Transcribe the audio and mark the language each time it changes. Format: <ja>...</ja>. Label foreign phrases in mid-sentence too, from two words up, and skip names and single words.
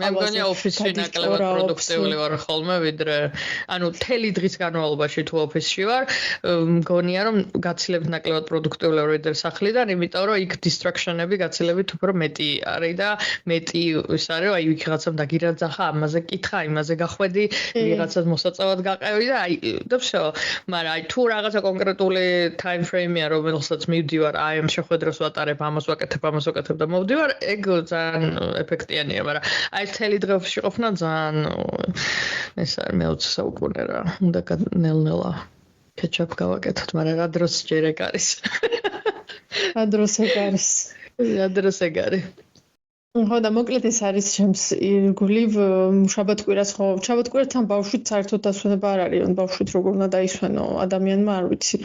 <ka>მე მგონია ოფისში ნაკლებად პროდუქტიული ვარ ხოლმე, ვიდრე ანუ მთელი დღის განმავლობაში თუ ოფისში ვარ, მგონია რომ გაცილებით ნაკლებად პროდუქტიული ვარ ვიდრე სახლიდან, იმიტომ რომ იქ distraction-ები გაცილებით უფრო მეტი არის და მეტი ის არის, რომ აი ვიღაცამ დაგირაძახა, ამაზე კითხა, იმაზე გახვედი, ვიღაცას მოსაწევად გაყევი და აი და всё. მაგრამ აი თუ რაღაცა კონკრეტული</ka> <en>time frame-</en> <ka>ია, რომელსაც მივდივარ, აი ამ შეხვედრას ვატარებ, ამას ვაკეთებ და მოვდივარ, ეგ ძალიან ეფექტიანია, მაგრამ აი მთელი დღე ოფისში ყოფნა ძალიან ეს არის მე-20 საუკუნე რა. უნდა ნელ-ნელა catch-up გავაკეთოთ, მაგრამ რა დროს ჯერ ეგ არის. ადროს ეგ არის. ადროს ეგ არის. ხო და მოკლედ ეს არის ჩემს ირგვლივ შაბათ-კვირას ხო შაბათ-კვირასთან ბავშვით საერთოდ დასვენება არ არის, ან ბავშვით როგორ უნდა დაისვენო ადამიანმა არ ვიცი.</ka>